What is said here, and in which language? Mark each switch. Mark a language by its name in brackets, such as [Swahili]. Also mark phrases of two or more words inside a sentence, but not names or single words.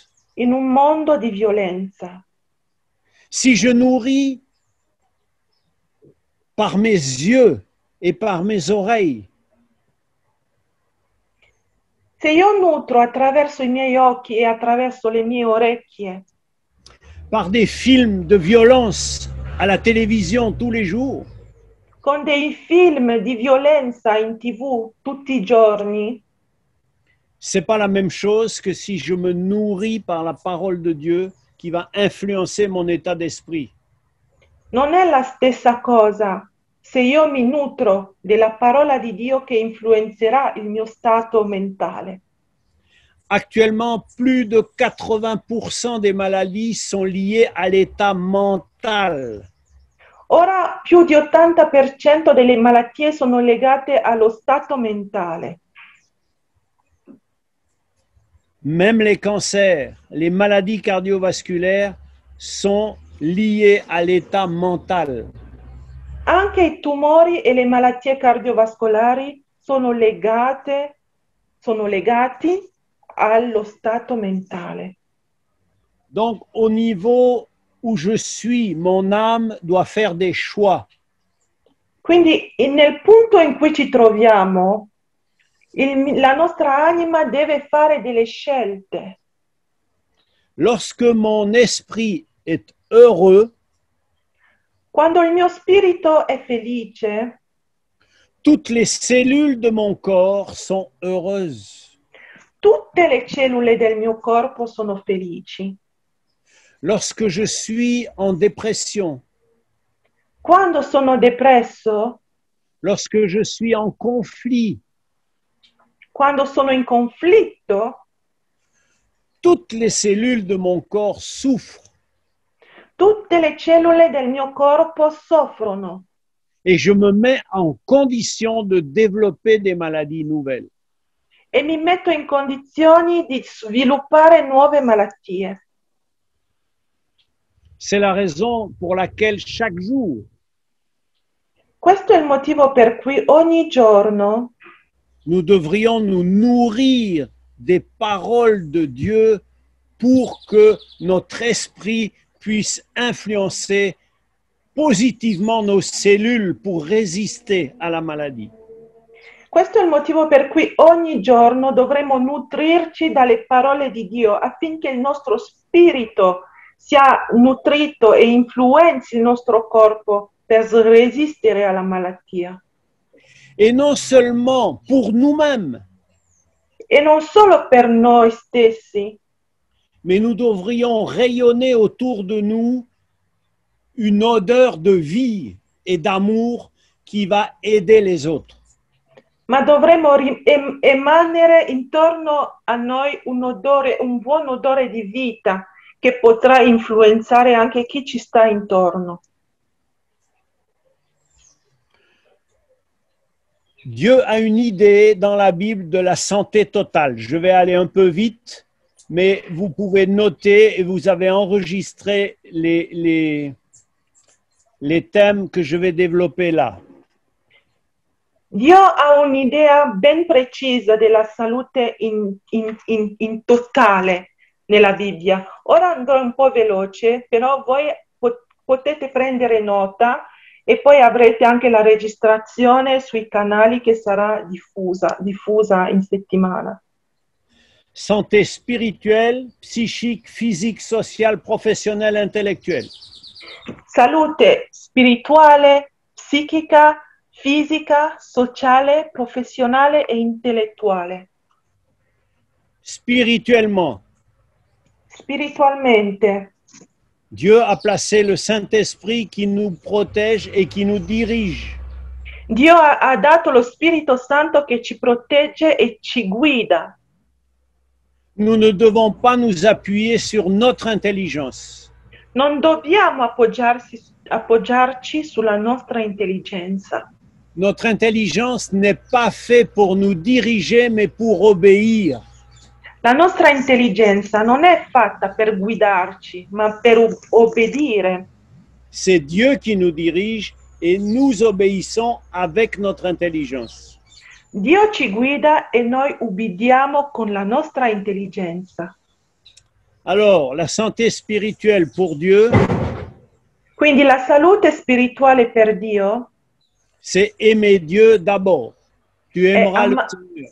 [Italian] in un mondo di violenza. [French] Si je nourris par mes yeux et par mes oreilles [Italian] Se io nutro attraverso i miei occhi e attraverso le mie orecchie, [French] par des films de violence à la télévision tous les jours, [Italian] con dei film di violenza in TV tutti i giorni, [French] c'est pas la même chose que si je me nourris par la parole de Dieu qui va influencer mon état d'esprit. [Italian] non è la stessa cosa se io mi nutro della parola di Dio che influenzerà il mio stato mentale. [French] Actuellement, plus de 80% des maladies sont liées à l'état mental. [Italian] Ora più di 80% delle malattie sono legate allo stato mentale. [French] Même les cancers, les maladies cardiovasculaires sont liées à l'état mental. [Italian] Anche i tumori e le malattie cardiovascolari sono legati allo stato mentale. [French] Donc, au niveau où je suis, mon âme doit faire des choix. [Italian] Quindi nel punto in cui ci troviamo, la nostra anima deve fare delle scelte. [French] Lorsque mon esprit est heureux, [Italian] Quando il mio spirito è felice, [French] toutes les cellules de mon corps sont heureuses. [Italian] tutte le cellule del mio corpo sono felici. [French] Lorsque je suis en dépression, [Italian] Quando sono depresso, [French] lorsque je suis en conflit, [Italian] quando sono in conflitto, [French] toutes les cellules de mon corps souffrent [Italian] tutte le cellule del mio corpo soffrono [French] et je me mets en condition de développer des maladies nouvelles. [Italian] e mi metto in condizioni di sviluppare nuove malattie. [French] C'est la raison pour laquelle chaque jour, [Italian] Questo è il motivo per cui ogni giorno [French] nous devrions nous nourrir des paroles de Dieu pour que notre esprit puisse influencer positivement nos cellules pour résister à la maladie. [Italian] Questo è il motivo per cui ogni giorno dovremo nutrirci dalle parole di Dio affinché il nostro spirito sia nutrito e influenzi il nostro corpo per resistere alla malattia. [French] Et non seulement pour nous-mêmes, [Italian] E non solo per noi stessi, [French] mais nous devrions rayonner autour de nous une odeur de vie et d'amour qui va aider les autres. [Italian] ma dovremmo emanere intorno a noi un odore, un buon odore di vita che potrà influenzare anche chi ci sta intorno. [French] Dieu a une idée dans la Bible de la santé totale. Je vais aller un peu vite, mais vous pouvez noter et vous avez enregistré les thèmes que je vais développer là. [Italian] Dio ha un'idea ben precisa della salute in totale nella Bibbia. Ora andrò un po' veloce, però voi potete prendere nota e poi avrete anche la registrazione sui canali che sarà diffusa in settimana. [French] Santé spirituelle, psychique, physique, sociale, professionnelle, intellectuelle. [Italian] Salute spirituale, psichica, fisica, sociale, professionale e intellettuale. [French] Spirituellement, [Italian] Spiritualmente, [French] Dieu a placé le Saint-Esprit qui nous protège et qui nous dirige. [Italian] Dio ha dato lo Spirito Santo che ci protegge e ci guida. [French] Nous ne devons pas nous appuyer sur notre intelligence. [Italian] Non dobbiamo appoggiarci sulla nostra intelligenza. [French] Notre intelligence n'est pas faite pour nous diriger, mais pour obéir. [Italian] La nostra intelligenza non è fatta per guidarci, ma per obbedire. [French] C'est Dieu qui nous dirige et nous obéissons avec notre intelligence. [Italian] Dio ci guida e noi ubbidiamo con la nostra intelligenza. [French] Alors, la santé spirituelle pour Dieu, [Italian] Quindi la salute spirituale per Dio [French] c'est aimer Dieu d'abord. Tu aimeras le Seigneur.